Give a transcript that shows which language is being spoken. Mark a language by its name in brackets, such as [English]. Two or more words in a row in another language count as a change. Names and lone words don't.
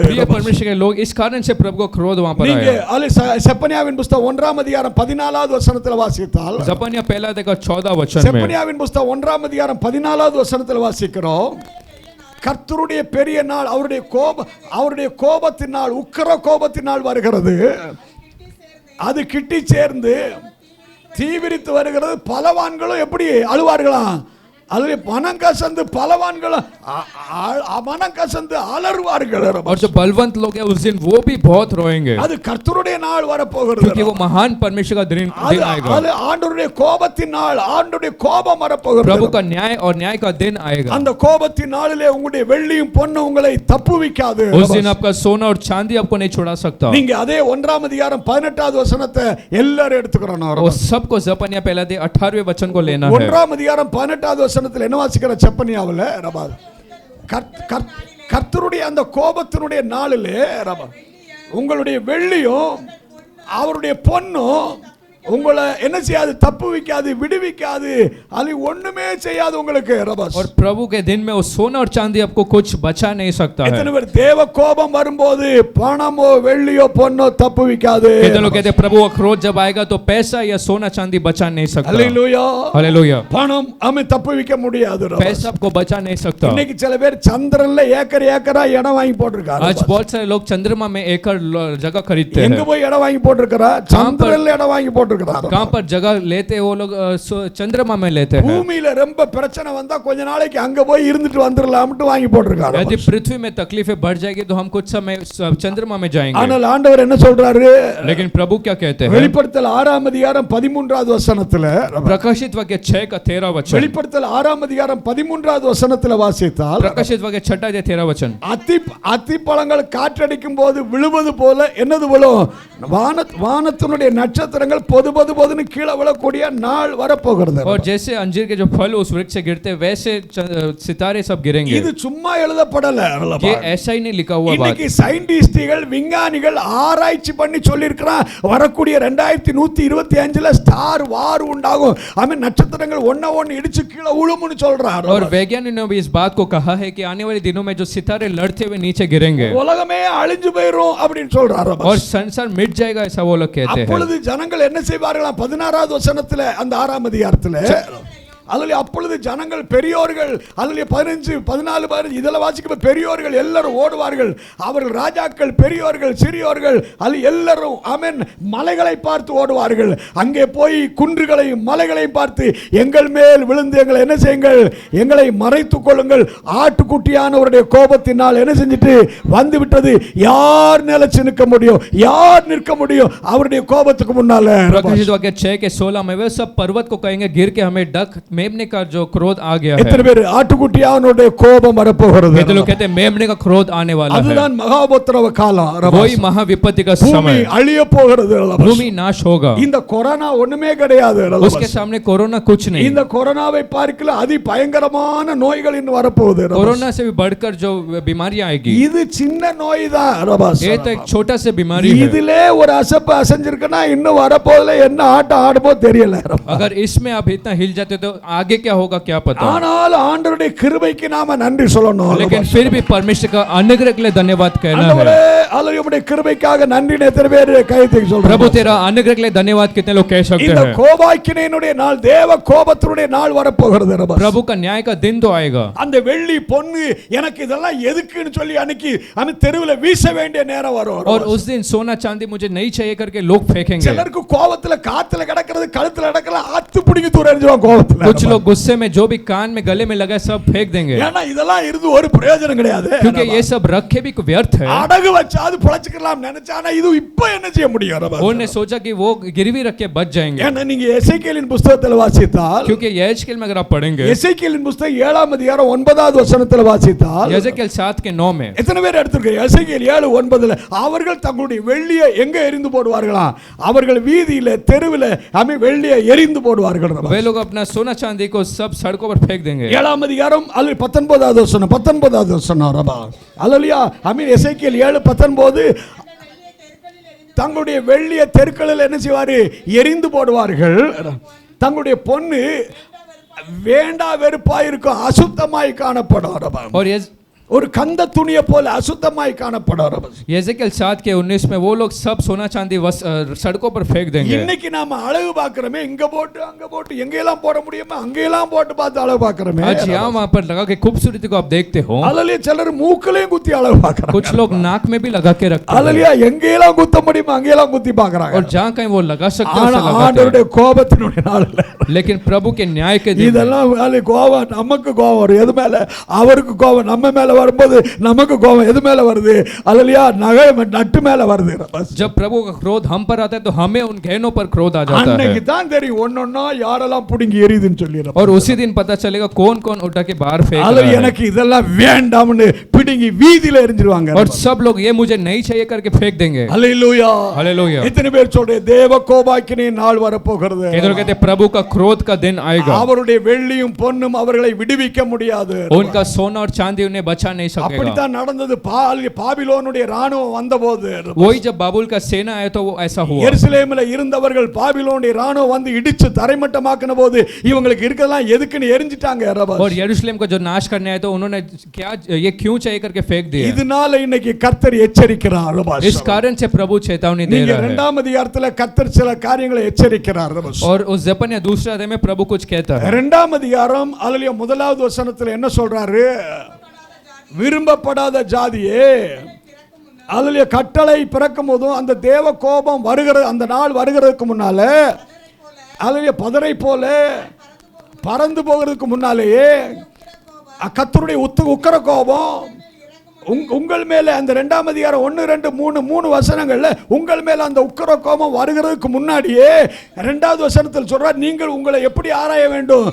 [Hindi] प्रिय परमेश्वर के लोग इस कारण से प्रभु को क्रोध वहां पर [Tamil] நீங்க [Hindi] आया. [Tamil] அல்லேலூயா செப்பனியாவின் புத்தகம் 1ஆம் அதிகாரம் 14வது வசனத்தில் வாசித்தால், [Hindi] जपनिया पहला देखो 14 वचन में [Tamil] செப்பனியாவின் புத்தகம் 1ஆம் அதிகாரம் 14வது வசனத்தில் வாசிக்கிறோம். கர்த்தருடைய பெரிய நாள், அவருடைய கோபத்தின் நாள், உக்கிர கோபத்தின் நாள் வருகிறது. அது கிட்டி சேர்ந்து தீவிரித்து வருகிறது. பலவான்களும் எப்படி அழுவார்களாம்? அதுல மனம் கசந்து பலவான்கள் மனம் கசந்து அலறுவார்கள். [Hindi] और जो बलवंत लोग हैं उस दिन वो भी बहुत रोएंगे, [Tamil] அது கர்த்தருடைய நாள் வரப்போகிறது. [Hindi] क्योंकि वो महान परमेश्वर का दिन आएगा. [Tamil] அது ஆண்டவருடைய கோபத்தின் நாள், ஆண்டவருடைய கோபம் வரப்போகிறது. [Hindi] प्रभु का न्याय और न्याय का दिन आएगा. [Tamil] அந்த கோபத்தின் நாளிலே உங்களுடைய வெள்ளியும் பொன்னும் உங்களை தப்புவிக்காது. [Hindi] उस दिन आपका सोना और चांदी आपको नहीं छुड़ा सकता. [Tamil] நீங்க அதே 1ஆம் அதிகாரம் 18வது வசனத்தை எல்லாரும் எடுத்துக்கறணும். [Hindi] वो सबको जपनिया पहला दे 18वें वचन को लेना है. [Tamil] 1ஆம் அதிகாரம் 18வது வசனத்தில் என்ன வாசிக்கிற செப்பனியாவுல ரபா கர்த்தருடைய அந்த கோபத்தினுடைய நாளிலே ரபா உங்களுடைய வெள்ளியும் அவருடைய பொன்னும் உங்களை என்ன செய்யாது, தப்பு வைக்காது, விடுவிக்காது, அது ஒண்ணுமே செய்யாது உங்களுக்கு. [Hindi] और प्रभु के दिन में वो सोना और चांदी आपको कुछ बचा नहीं सकता है. [Tamil] எத்தனை பேர் தேவ கோபம் வரும்போது பணமோ வெள்ளியோ பொன்னோ தப்பு வைக்காது. [Hindi] कितने लोग कहते हैं प्रभु का क्रोध जब आएगा तो पैसा या सोना चांदी बचा नहीं सकता. हालेलुया हालेलुया. [Tamil] பணம் அமை தப்பு வைக்க முடியாது. [Hindi] पैसा आपको बचा नहीं सकता. [Tamil] இன்னைக்கு சில பேர் சந்திரன்ல ஏக்கர் ஏக்கரா இடம் வாங்கி போட்டுருக்காங்க. [Hindi] आज बहुत सारे लोग चंद्रमा में एकड़ जगह खरीदते हैं. [Tamil] எங்க போய் இடம் வாங்கி போட்டுருக்கா? சந்திரன்ல இடம் வாங்கி போட்டுருக்காங்க. [Hindi] कहां पर जगह लेते वो लोग? चंद्रमा में लेते हैं. [Tamil] பூமியில ரொம்ப பிரச்சனை வந்தா கொஞ்ச நாளைக்கு அங்க போய் இருந்துட்டு வந்துறலாம்னு வாங்கி போட்டுருக்காங்க. [Hindi] यदि पृथ्वी में तकलीफें बढ़ जाएगी तो हम कुछ समय चंद्रमा में जाएंगे. [Tamil] ஆனால் ஆண்டவர் என்ன சொல்றாரு? [Hindi] लेकिन प्रभु क्या कहते हैं? [Tamil] வெளிப்படுத்தல் 6ஆம் அதிகாரம் 13வது வசனத்துல, [Hindi] प्रकाशित वाक्य 6 का 13 वचन, [Tamil] வெளிப்படுத்தல் 6ஆம் அதிகாரம் 13வது வசனத்துல வாசித்தால், [Hindi] प्रकाशित वाक्य 6 या 13 वचन, [Tamil] அத்தி பழங்கள் காற்றடிக்கும் போது விழுவது போல என்னது விழும்? வானத்தினுடைய நட்சத்திரங்கள் பொது கீழே விழக்கூடிய நாள் வரப்போகிறது. [Hindi] और जैसे अंजीर के जो फल उस वृक्ष से गिरते वैसे सितारे सब गिरेंगे. [Tamil] இது சும்மா எழுதப்படல. [Hindi] ये ऐसा ही नहीं लिखा हुआ बात. [Tamil] இன்னைக்கு சயின்டிஸ்டுகள் விஞ்ஞானிகள் ஆராய்ச்சி பண்ணி சொல்லியிருக்கிறான், வரக்கூடிய 2125ல [English] star war [Tamil] உண்டாகும். அவன் நட்சத்திரங்கள் ஒண்ணு இடிச்சு கீழே விழும்னு சொல்றான். [Hindi] और वैज्ञानिकों ने भी इस बात को कहा है कि आने वाले दिनों में जो सितारे लड़ते हुए नीचे गिरेंगे, [Tamil] உலகமே அழிஞ்சு போயிடும் அப்படின்னு சொல்றாரு. [Hindi] और संसार मिट जाएगा ऐसा वो लोग कहते हैं. [Tamil] அப்பொழுது ஜனங்கள் என்ன செய்வார்களா? 16வது வசனத்துல அந்த 6ஆம் அதிகாரத்துல அதுல அப்பொழுது ஜனங்கள் பெரியோர்கள், அதுல 15 14 15 இதெல்லாம் வாசிக்க பெரியோர்கள் எல்லாரும் ஓடுவார்கள். அவர்கள் ராஜாக்கள், பெரியோர்கள், சிறியோர்கள், அது எல்லாரும் ஆமென் மலைகளை பார்த்து ஓடுவார்கள். அங்கே போய் குன்றுகளையும் மலைகளையும் பார்த்து எங்கள் மேல் விழுந்து எங்களை என்ன செய்யுங்கள், எங்களை மறைத்துக் கொள்ளுங்கள், ஆட்டுக்குட்டியானவருடைய கோபத்தினால் என்ன செஞ்சிட்டு வந்து விட்டது, யார் நிலைச்சு நிற்க முடியும், யார் நிற்க முடியும் அவருடைய கோபத்துக்கு முன்னால? [Hindi] प्रकाशित वाक्य 6 के 16 में वे सब पर्वत को कहेंगे गिर के हमें डक मेमने का जो क्रोध आ गया है. [Tamil] எத்தனை பேர் ஆட்டுக்குட்டியானவருடைய கோபம் வரப்போகிறது? [Hindi] कितने लोग कहते हैं मेमने का क्रोध आने वाला है. [Tamil] அதுதான் மகாபோத்ரவ காலம். [Hindi] वही महाविपत्ति का [Tamil] பூமி [Hindi] समय. [Tamil] அழிய போகிறது. [Hindi] भूमि नाश होगा. [Tamil] இந்த கொரோனா ஒண்ணுமே கிடையாது. [Hindi] उसके सामने कोरोना कुछ नहीं. [Tamil] இந்த கொரோனாவை பார்க்கல அதி பயங்கரமான நோய்கள் இன்னும் வரப்போகுது. [Hindi] कोरोना से भी बढ़कर जो बीमारियां आएगी, [Tamil] இது சின்ன நோய் தான். [Hindi] ये तो एक छोटा से बीमारी है. [Tamil] இதிலே ஒரு அசப்பு அசஞ்சிருக்குனா இன்னும் வரப்போகுதுல என்ன ஆட்டம் ஆடுமோ தெரியல. [Hindi] अगर इसमें आप इतना हिल जाते तो आगे क्या होगा क्या पता. [Tamil] ஆனால் ஆண்டவருடைய கிருபைக்கு நாம நன்றி சொல்லணும். [Hindi] लेकिन फिर भी परमेश्वर का अनुग्रह के लिए धन्यवाद कहना है. [Tamil] ஆண்டவருடைய கிருபைக்காக நன்றி எத்தனை பேர் கை தூக்கி சொல்றோம்? [Hindi] प्रभु तेरा अनुग्रह के लिए धन्यवाद कितने लोग कह सकते [Tamil] இந்த [Hindi] हैं? [Tamil] கோபாக்கினையினுடைய நாள், தேவ கோபத்தினுடைய நாள் வரப்போகிறது. [Hindi] प्रभु का न्याय का दिन तो आएगा. [Tamil] அந்த வெள்ளி பொன்னு எனக்கு இதெல்லாம் எதுக்குன்னு சொல்லி அன்னைக்கு அந்த தெருவுல வீச வேண்டிய நேரம் வரும். [Hindi] और उस दिन सोना चांदी मुझे नहीं चाहिए करके लोग फेंकेंगे. [Tamil] சிலருக்கு கோபத்துல காத்துல கிடக்கிறது கழுத்துல கிடக்கல அத்து பிடிங்கி தூர எறிஞ்சுவாங்க கோபத்துல. [Hindi] कुछ लोग गुस्से में जो भी कान में गले में लगा सब फेंक देंगे. [Tamil] ஏன்னா இதெல்லாம் இருந்து ஒரு பிரயோஜனம் கிடையாது. [Hindi] क्योंकि ये सब रखे भी व्यर्थ है. [Tamil] அடகு வச்சாது பொழைச்சுக்கலாம் நினைச்சானா இது இப்போ என்ன செய்ய முடியும்? [Hindi] उन्होंने सोचा कि वो गिरवी रख के बच जाएंगे. [Tamil] ஏன்னா நீங்க எசேக்கியேலின் புத்தகத்துல வாசித்தால், [Hindi] क्योंकि यहेजकेल में अगर आप पढ़ेंगे, [Tamil] எசேக்கியேலின் புத்தகம் 7ஆம் அதிகாரம் 9வது வசனத்துல வாசித்தால், [Hindi] यहेजकेल 7 के 9 में [Tamil] எத்தனை பேர் எடுத்துக்கீங்க? எசேக்கியேல் 7:9ல அவர்கள் தங்களுடைய வெள்ளியை எங்க எரிந்து போடுவார்களாம்? அவர்கள் வீதியில தெருவில அமை வெள்ளியை எரிந்து போடுவார்கள். वे लोग अपना सोना चांदी को सब सड़कों पर फेंक देंगे. 7ஆம் அதிகாரம் அல்ல 19வது வசனம் 19வது வசனம் ரபா அல்லேலூயா. ஆமென். எசேக்கியேல் 7:19 தங்களுடைய வெள்ளியை தெருக்களில் என்ன செய்வாரு? எரிந்து போடுவார்கள். தங்களுடைய பொன்னு வேண்டா வெறுப்பாய் இருக்கும், அசுத்தமாய் காணப்படும். [Hindi] और [Tamil] ஒரு கந்த துணியை போல அசுத்தமாய் காணப்படுவார். [Hindi] यहेजकेल 7 के 19 में वो लोग सब सोना चांदी सड़कों पर फेंक देंगे. [Tamil] இன்னைக்கு நாம அழகு பார்க்கறோமே, இங்க போட்டு அங்க போட்டு எங்கெல்லாம் போட முடியுமோ அங்கெல்லாம் போட்டு பார்த்து அழகு பார்க்கறோமே. [Hindi] आज यहाँ वहाँ पर लगा के खूबसूरती को आप देखते हो. [Tamil] அல்லேலூயா. சிலர் மூக்குலயும் குத்தி அழகு பார்க்கறாங்க. [Hindi] कुछ लोग नाक में भी लगा के रखते हैं. [Tamil] அல்லேலூயா. எங்கெல்லாம் குத்த முடியுமோ அங்கெல்லாம் குத்தி பார்க்கறாங்க. [Hindi] और जहाँ कहीं वो लगा सकते हैं लगाते हैं. [Tamil] ஆண்டவருடைய கோபத்தினுடைய நாள்ல, [Hindi] लेकिन प्रभु के न्याय के दिन [Tamil] இதெல்லாம் கோபம், நமக்கு கோபம் வரும். எது மேல? அவருக்கு கோபம் நம்ம மேல வரும்போது நமக்கு கோபம் எது மேல வருது? அல்லேலூயா. நகை நட்டு மேல வருது. [Hindi] जब प्रभु का क्रोध हम पर आता है तो हमें उन गहनों पर क्रोध आ जाता है. [Tamil] அன்னைக்கு தான் தெரியும் ஒன்னொன்னா யாரெல்லாம் புடுங்கி எரியுதுன்னு சொல்லிடுறோம். [Hindi] और उसी दिन पता चलेगा कौन कौन उठा के बाहर फेंक रहा [Tamil] அல்லேலூயா. [Hindi] है. [Tamil] எனக்கு இதெல்லாம் வேண்டாம்னு பிடுங்கி வீதியில எரிஞ்சிருவாங்க. [Hindi] और सब लोग ये मुझे नहीं चाहिए करके फेंक देंगे. [Tamil] அல்லேலூயா. [Hindi] हालेलुया. [Tamil] இத்தனை பேர் சொல்றே தேவ கோபாக்கினே நாள் வரப்போகிறது. [Hindi] किधर कहते प्रभु का क्रोध का दिन आएगा. [Tamil] அவருடைய வெள்ளியும் பொன்னும் அவர்களை விடுவிக்க முடியாது. [Hindi] उनका सोना और चांदी उन्हें बचा नहीं सकेगा. [Tamil] அப்படிதான் நடந்தது. பாபிலோனுடைய ராணுவம் வந்தபோது, [Hindi] वही जब बाबुल का सेना आया तो वो ऐसा हुआ. [Tamil] எருசலேமில் இருந்தவர்கள் பாபிலோனுடைய ராணுவம் வந்து இடிச்சு தரைமட்டமாக்கின போது இவங்களுக்கு இருக்கதெல்லாம் எதுக்குன்னு எரிஞ்சிட்டாங்க. [Hindi] और यरूशलेम को जो नाश करने आए तो उन्होंने क्या ये क्यों चाहिए करके फेंक दिया. [Tamil] இதனால இன்னைக்கு கர்த்தர் எச்சரிக்கிறார். [Hindi] इस कारण से प्रभु चेतावनी दे रहा है. [Tamil] இரண்டாம் அதிகாரத்துல கர்த்தர் சில காரியங்களை எச்சரிக்கிறார். [Hindi] और उस जपन्या दूसरे अध्याय में प्रभु कुछ कहता है. [Tamil] இரண்டாம் அதிகாரம் அல்லேலூயா முதலாவது வசனத்துல என்ன சொல்றாரு? விரும்பப்படாத ஜாதியே, அல்லேலூயா, கட்டளை பிறக்கும் போதும் அந்த தேவ கோபம் வருகிறது, அந்த நாள் வருகிறதுக்கு முன்னால, அல்லேலூயா, பதரை போல பறந்து போகிறதுக்கு முன்னாலேயே கர்த்தருடைய உக்கிர கோபம் உங்கள் மேல, அந்த இரண்டாம் அதிகாரம் 1, 2, 3 வசனங்கள்ல உங்கள் மேல அந்த உக்கிர கோபம் வருகிறதுக்கு முன்னாடியே இரண்டாவது வசனத்தில் சொல்றார், நீங்கள் உங்களை எப்படி ஆராய வேண்டும்?